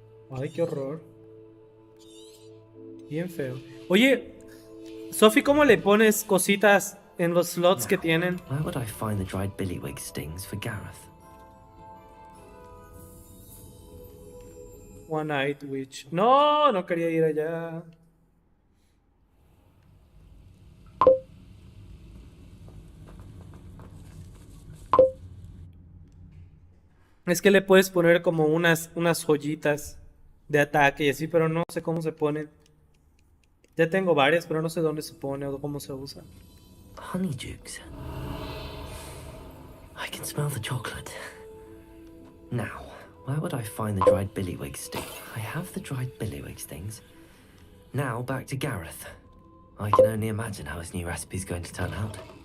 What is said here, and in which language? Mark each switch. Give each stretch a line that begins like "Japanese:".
Spanish: Ay, qué horror. Bien feo. Oye, Sophie, ¿cómo le pones cositas en los slots que tienen?
English: Where would I find the dried billywig stings for Gareth?
Spanish: One-Eyed Witch. No, no quería ir allá. Es que le puedes poner como unas joyitas de ataque y así, pero no sé cómo se ponen. Ya tengo varias, pero no sé dónde se pone o cómo se usa. Honeydukes.
English: I can smell the chocolate. Now, where would I find the dried billywig sting? I have the dried billywig stings. Now, back to Gareth. I can only imagine how his new recipe's going to turn out.